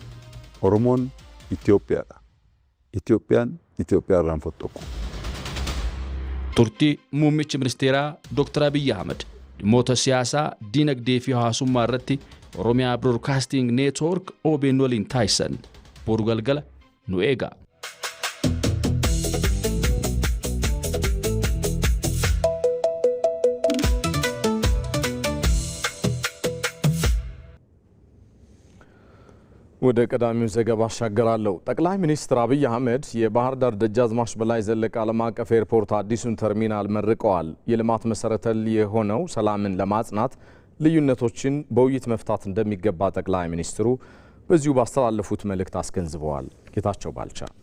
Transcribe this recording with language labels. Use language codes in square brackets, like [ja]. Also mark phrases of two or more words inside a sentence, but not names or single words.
[om] Oromoon Itoophiyaadha. Itoophiyaan Itoophiyaa irraan fottoqu. Turtii muummichi ministeeraa Dr. Abiy Ahmed dhimmoota siyaasaa, diinagdee fi hawaasummaa irratti Oromiyaa Broadcasting Network OBN waliin taasisan boru galgala nu eega. [am] ወደ ቀዳሚው ዘገባ አሻገራለሁ። ጠቅላይ ሚኒስትር አብይ አህመድ የባህር ዳር ደጃዝማች በላይ ዘለቀ ዓለም አቀፍ ኤርፖርት አዲሱን ተርሚናል መርቀዋል። የልማት መሰረተ የሆነው ሰላምን ለማጽናት ልዩነቶችን በውይይት መፍታት እንደሚገባ ጠቅላይ ሚኒስትሩ በዚሁ ባስተላለፉት መልእክት አስገንዝበዋል። ጌታቸው ባልቻ